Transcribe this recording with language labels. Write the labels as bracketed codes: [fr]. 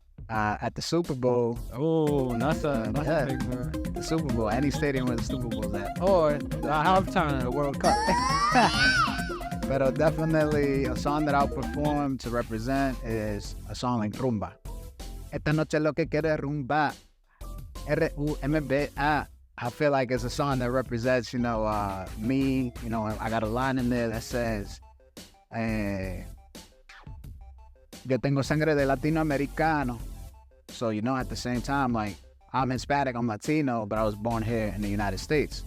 [en] At the Super Bowl. Oh, that's a big one. The Super Bowl, any stadium where the Super Bowl's at. Or the halftime of the World Cup. But definitely a song that I'll perform to represent is a song like Rumba. [es] Esta noche lo que quiere rumba. [en] R-U-M-B-A. I feel like it's a song that represents, me. I got a line in there that says, [es] yo tengo sangre de latinoamericano. [en] So, at the same time, like, I'm Hispanic, I'm Latino, but I was born here in the United States.